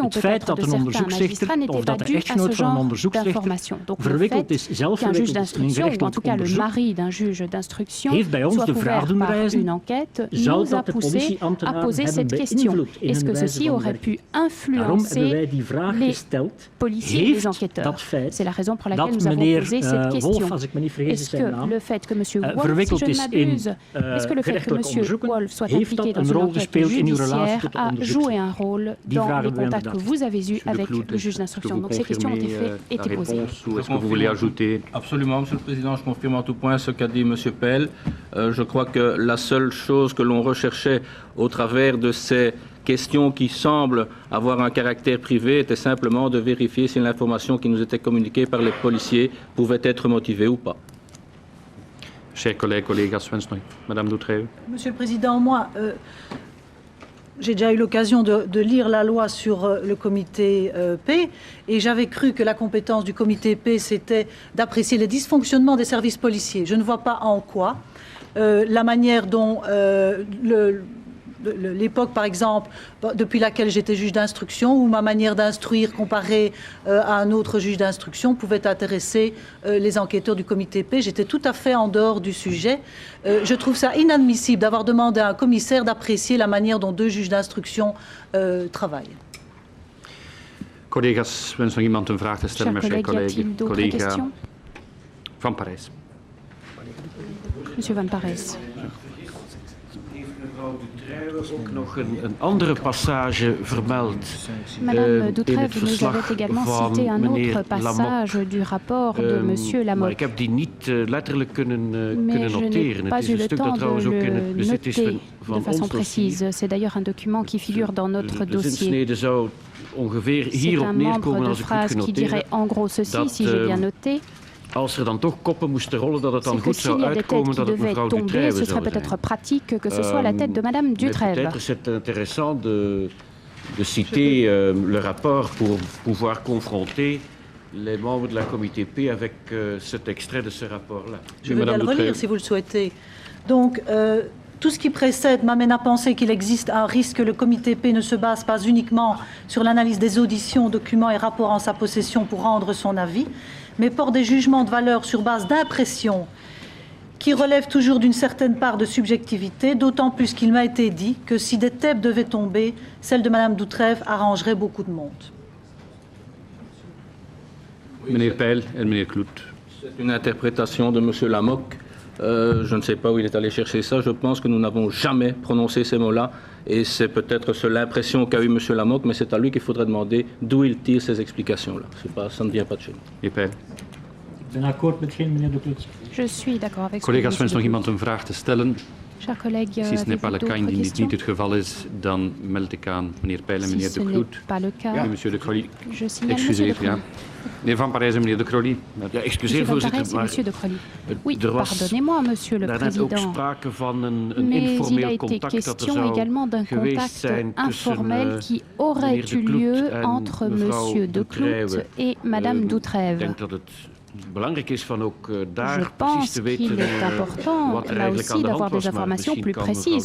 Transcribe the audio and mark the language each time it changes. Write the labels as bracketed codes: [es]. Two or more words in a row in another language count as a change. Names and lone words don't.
[nl] Het feit dat een onderzoeksrechter of dat de echtgenoot van een onderzoeksrechter verwikkeld is, zelf verwikkeld is in een gerechtelijk onderzoek, heeft bij ons de vraag doen reizen, zou dat de politieambtenaren hebben beïnvloed in hun wijze van werken? Daarom hebben wij die vraag gesteld. Heeft dat feit dat meneer Wolf, als ik me niet vergis is zijn naam, verwikkeld is in gerechtelijke onderzoeken, heeft dat een rol gespeeld in uw relatie tot de onderzoek? [fr] Un rôle dans les contacts que vous avez eus avec le juge d'instruction. Donc ces questions ont été posées. Est-ce que vous voulez ajouter? Absolument, Monsieur le Président. Je confirme en tout point ce qu'a dit Monsieur Pell. Je crois que la seule chose que l'on recherchait au travers de ces questions qui semblent avoir un caractère privé était simplement de vérifier si l'information qui nous était communiquée par les policiers pouvait être motivée ou pas. Chers collègues, [nl] collega's, wens nog. [fr] Madame Dutreuil. Monsieur le Président, moi... j'ai déjà eu l'occasion de lire la loi sur le comité P et j'avais cru que la compétence du comité P, c'était d'apprécier les dysfonctionnements des services policiers. Je ne vois pas en quoi la manière dont l'époque, par exemple, depuis laquelle j'étais juge d'instruction, ou ma manière d'instruire comparée à un autre juge d'instruction pouvait intéresser les enquêteurs du comité P. J'étais tout à fait en dehors du sujet. Je trouve ça inadmissible d'avoir demandé à un commissaire d'apprécier la manière dont deux juges d'instruction travaillent. [nl] Collega's, wens nog iemand een vraag te stellen, mijn collega Van Parijs. [fr] Monsieur Van Parijs. [nl] Mevrouw Dutreuil ook nog een andere passage vermeld in het verslag van meneer Lamoque. Maar ik heb die niet letterlijk kunnen noteren. Het is een stuk dat trouwens ook in het bezit is van ons dossier. De zinsnede zou ongeveer hierop neerkomen als ik goed genoteerd heb. Als er dan toch koppen moesten rollen, dat het dan goed zou uitkomen dat het mevrouw Dutreuil zou zijn. [fr] Peut-être c'est intéressant de citer le rapport pour pouvoir confronter les membres de la comité P avec cet extrait de ce rapport-là. Je vais bien le relire si vous le souhaitez. Donc, tout ce qui précède m'amène à penser qu'il existe un risque que le comité P ne se base pas uniquement sur l'analyse des auditions, documents et rapports en sa possession pour rendre son avis, mais porte des jugements de valeur sur base d'impressions qui relèvent toujours d'une certaine part de subjectivité, d'autant plus qu'il m'a été dit que si des thèmes devaient tomber, celle de Madame Dutreuil arrangerait beaucoup de monde. [nl] Meneer Peil en meneer Kloet. [fr] C'est une interprétation de Monsieur Lamoque Je ne sais pas où il est allé chercher ça. Je pense que nous n'avons jamais prononcé ces mots-là. Et c'est peut-être l'impression qu'a eu M. Lamothe, mais c'est à lui qu'il faudrait demander d'où il tire ces explications-là. Ça ne vient pas de chez nous. Je suis d'accord avec [nl] Collega's, wens nog iemand een vraag te stellen? [fr] Chers collègues, Precies, n'est pas le cas. [nl] Indien dit niet het geval is, dan meld ik aan meneer Peil en meneer De Kloet. [fr] Oui, monsieur De Crolly. [nl] Excuseer, ja. Meneer Van Parijs en meneer De Crolly. Ja, excuseer, voorzitter, maar [fr] oui, pardonnez-moi, monsieur le président. Mais il a été question également d'un contact informel qui aurait eu lieu entre monsieur De Kloet et madame Doutrève. Je pense qu'il est important, là aussi, d'avoir des informations plus précises.